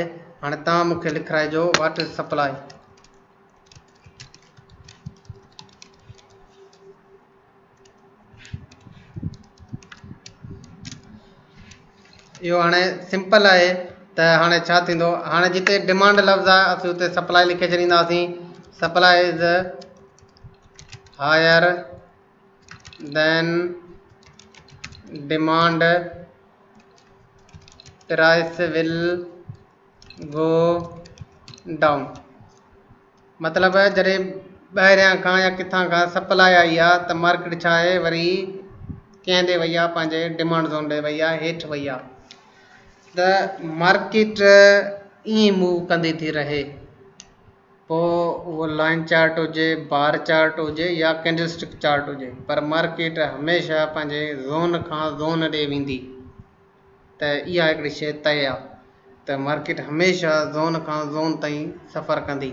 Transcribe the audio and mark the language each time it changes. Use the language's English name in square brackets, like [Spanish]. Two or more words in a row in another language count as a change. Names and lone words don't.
[Sindhi] हाणे तव्हां मूंखे लिखाइजो [English] what is supply. [Sindhi] इहो हाणे सिंपल आहे त हाणे छा थींदो हाणे जिते डिमांड लफ़्ज़ आहे असीं उते सप्लाई लिखे छॾींदासीं। [English] Supply is higher than demand price will go down. [Sindhi] मतिलबु जॾहिं ॿाहिरियां खां या किथां खां सप्लाई आई आहे त मार्केट छा आहे वरी कंहिं ॾे वई आहे पंहिंजे [English] demand zone [Sindhi] ॾे वई आहे हेठि वई आहे त मार्केट ईअं मूव कंदी थी रहे। पोइ उहो [English] line chart [Sindhi] हुजे [English] bar chart [Sindhi] हुजे या [English] candlestick chart [Sindhi] हुजे पर मार्केट हमेशह पंहिंजे ज़ोन खां ज़ोन ॾे वेंदी त इहा हिकिड़ी शइ तय आहे त मार्केट हमेशह ज़ोन खां ज़ोन ताईं सफ़र कंदी।